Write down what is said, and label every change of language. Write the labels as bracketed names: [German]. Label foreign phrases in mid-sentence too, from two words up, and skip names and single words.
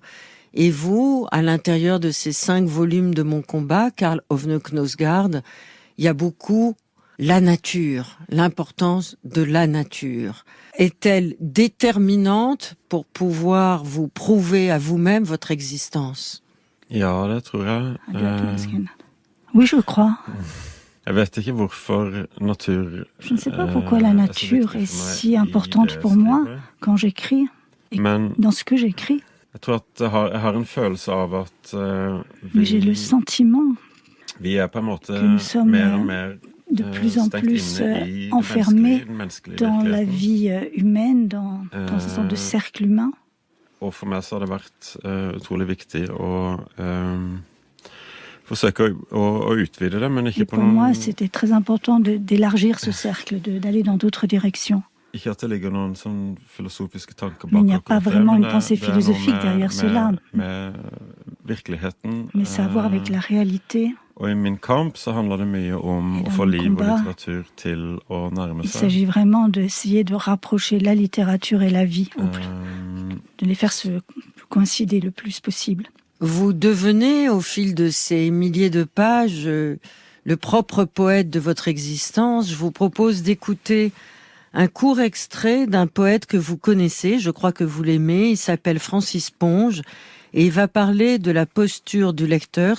[French] Et vous, à l'intérieur de ces 5 volumes de Mon combat, Karl Ove Knausgaard, il y a beaucoup la nature, l'importance de la nature. Est-elle déterminante pour pouvoir vous prouver à vous-même votre existence? [Norwegian] Ja, det tror jeg. [French] Oui, je crois. [Norwegian] Jeg vet ikke hvorfor natur [French] Je ne sais pas pourquoi la nature est si importante pour moi quand j'écris et dans ce que j'écris. [Norwegian] Jeg tror at jeg har en følelse av at [French] j'ai le sentiment [Norwegian] vi er på en måte [French] que nous sommes [Norwegian] mer og mer [French] de plus en plus enfermé dans la vie humaine, dans une sorte de cercle humain. [Norwegian] Og for meg så har det vært utrolig viktig å forsøke å utvide det, men ikke på noen... [French] Pour moi, c'était très important d'élargir ce cercle, d'aller dans d'autres directions. [Norwegian] Ikke at det ligger noen sånn filosofiske tanker bak. [French] Mais il n'y a pas vraiment une pensée philosophique derrière cela. [Norwegian] Med virkeligheten. [French] Mais ça a à voir avec la réalité. [Norwegian] Og i min kamp så handler det mye om å få liv og litteratur til å nærme seg. [French] Il s'agit vraiment d'essayer de rapprocher la littérature et la vie, de les faire se coïncider le plus possible. Vous devenez, au fil de ces milliers de pages, le propre poète de votre existence. Je vous propose d'écouter un court extrait d'un poète que vous connaissez, je crois que vous l'aimez, il s'appelle Francis Ponge, et il va parler de la posture du lecteur.